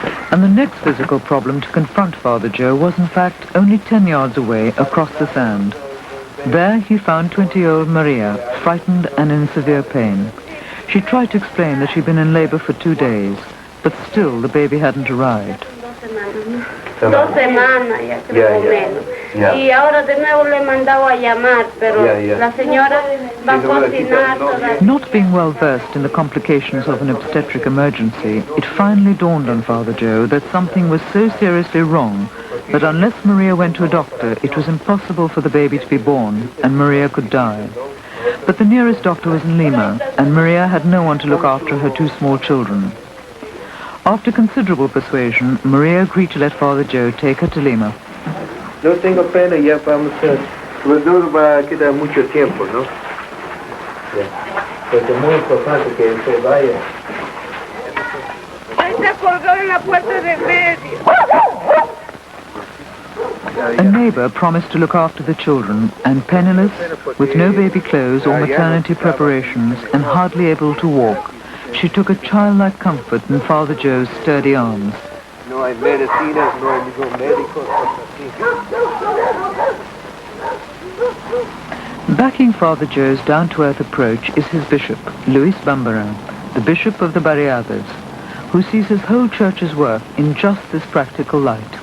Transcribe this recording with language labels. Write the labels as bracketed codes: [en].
[en] And the next physical problem to confront Father Joe was in fact only 10 yards away across the sand. There he found 20-year-old Maria, frightened and in severe pain. She tried to explain that she'd been in labor for 2 days, but still the baby hadn't arrived. [es] 2 semanas, ya creo menos. Y ahora de nuevo le he mandado a llamar, pero la señora va a cocinar todavía. [en] Not being well versed in the complications of an obstetric emergency, it finally dawned on Father Joe that something was so seriously wrong that unless Maria went to a doctor, it was impossible for the baby to be born, and Maria could die. But the nearest doctor was in Lima, and Maria had no one to look after her 2 small children. After considerable persuasion, Maria agreed to let Father Joe take her to Lima. [es] No tengo pena, ya vamos a... Pues no va a quedar mucho tiempo, ¿no? Porque es muy importante que se vaya. Está colgado en la puerta de medio. [en] A neighbor promised to look after the children, and penniless, with no baby clothes or maternity preparations, and hardly able to walk, she took a childlike comfort in Father Joe's sturdy arms. [es] No hay medicinas, no hay ningún médico. [en] Backing Father Joe's down-to-earth approach is his bishop, Luis Bambaran, the bishop of the Barriadas, who sees his whole church's work in just this practical light.